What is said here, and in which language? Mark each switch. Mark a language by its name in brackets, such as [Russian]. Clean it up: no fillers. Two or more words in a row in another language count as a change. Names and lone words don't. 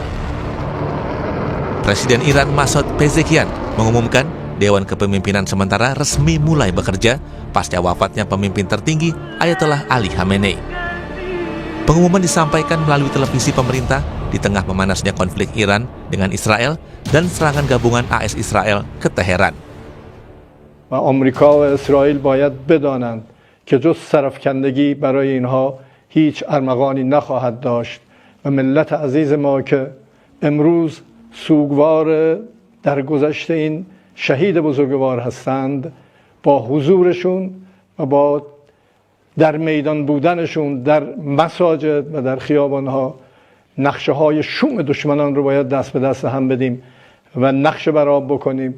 [Indonesian] Presiden Iran Masoud Pezeshkian mengumumkan Dewan Kepemimpinan Sementara resmi mulai bekerja pasca wafatnya pemimpin tertinggi Ayatollah Ali Khamenei. Pengumuman disampaikan melalui televisi pemerintah di tengah memanasnya konflik Iran dengan Israel dan serangan gabungan AS Israel ke Teheran. [Persian] و آمریکا و اسرائیل باید بدانند که جز سرافکندگی برای اینها هیچ ارمغانی نخواهد داشت و ملت عزیز ما که امروز سوگوار در گذشته این شهید بزرگوار هستند با حضورشون و با در میدان بودنشون در مساجد و در خیابانها نقشه های شوم دشمنان رو باید دست به دست هم بدیم و نقشه برآب بکنیم.